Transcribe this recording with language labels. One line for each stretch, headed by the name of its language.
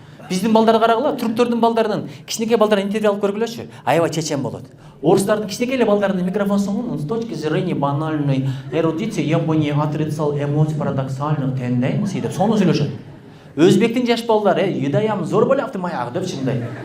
Kyrgyz: Биздин балдарды карагыла, түрктөрдүн балдарынын, кичинекей балдарына интервью алып көргүлөчү. Аябай чечен болот. Орустардын кичинекей эле балдарына микрофон сунгун,
Russian: с точки зрения банальной эрудиции я бы не отрицал эмоций парадоксальных тенденций
Kyrgyz: деп сону сүйлөшөт. Өзбектин жаш балдары, юдаям зор болупту маягы деп чындай.